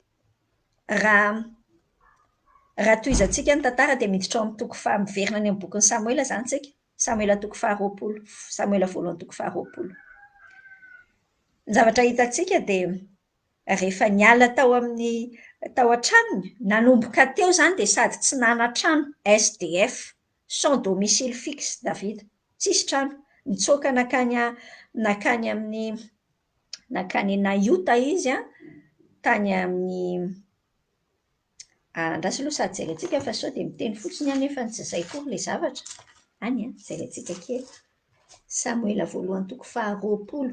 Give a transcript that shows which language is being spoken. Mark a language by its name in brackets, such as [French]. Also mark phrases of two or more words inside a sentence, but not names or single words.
[Malagasy] Raha tohizantsika ny tantara dia miditra ao amin'ny miverina any amin'ny bokin'ny Samuela izany tsika. Samuela 2:20, Samuela voalohany 2:20. Ny zavatra hitantsika dia rehefa niala tao an-tranony, nanomboka teo izany dia sady tsy nana-trano, SDF, [French] sans domicile fixe [Malagasy] Davida, tsisy trano, nitsoaka nakany Naiota izy tany amin'ny andraso aloha sady jerentsika fa sao dia miteny fotsiny nefa tsy izay koa ilay zavatra. Any jerentsika kely. Samuela voalohany 2:20.